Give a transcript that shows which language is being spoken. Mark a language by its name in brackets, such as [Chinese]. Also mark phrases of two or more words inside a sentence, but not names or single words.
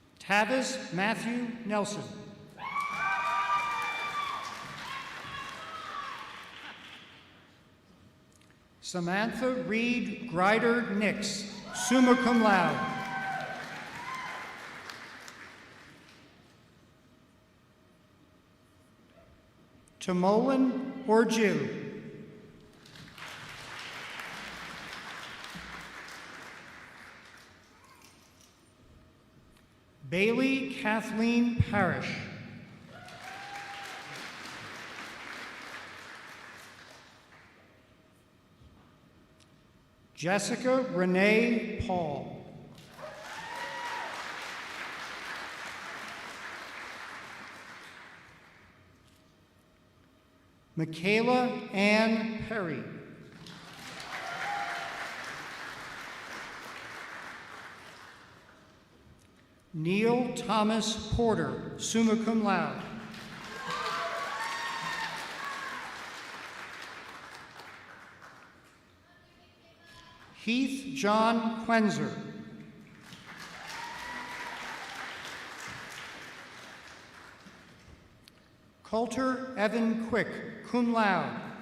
[English] Tavis Matthew Nelson. Samantha Reed Grider Nix, [Latin] summa cum laude. [English] Tamolan Orjiu. Bailey Kathleen Parrish. Jessica Renee Paul. Michaela Ann Perry. Neil Thomas Porter, [Latin] summa cum laude. [English] Heath John Quenzer. Coulter Evan Quick, [Latin] cum laude.